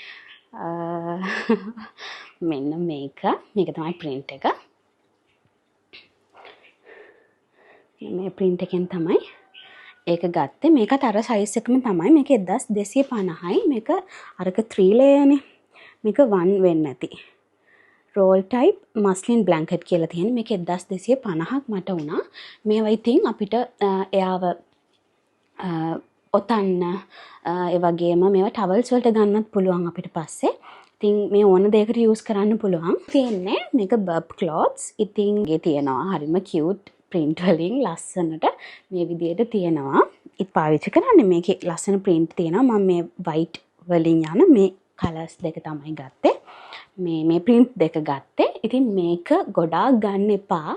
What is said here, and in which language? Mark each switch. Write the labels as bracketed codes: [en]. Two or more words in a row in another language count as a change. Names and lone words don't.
[si] මෙන්න මේක තමයි print එක. මේ print එකෙන් තමයි ඒක ගත්තේ. මේකත් අර size එකම තමයි. මේක 1250යි. මේක අරක 3 layer නේ. මේක 1 වෙන්නේ නැති. [en] roll type muslin blanket [si] කියලා තියෙන. මේක 1250ක් මට වුණා. මේවා ඉතින් අපිට එයාව ඔතන්න ඒ වගේම මේවා towels වලට ගන්නත් පුළුවන් අපිට පස්සේ. ඉතින් මේ ඕන දෙයකට use කරන්න පුළුවන්. තියෙන්නේ මේක [en] burp cloths. [si] ඉතින් ගේ තියෙනවා හරිම [en] cute print [si] වලින් ලස්සනට මේ විදිහට තියෙනවා. ඉත් පාවිච්චි කරන්නේ මේකේ ලස්සන print තියෙනවා. මම මේ white වලින් යන මේ colors දෙක තමයි ගත්තේ. මේ print දෙක ගත්තේ. ඉතින් මේක ගොඩාක් ගන්න එපා.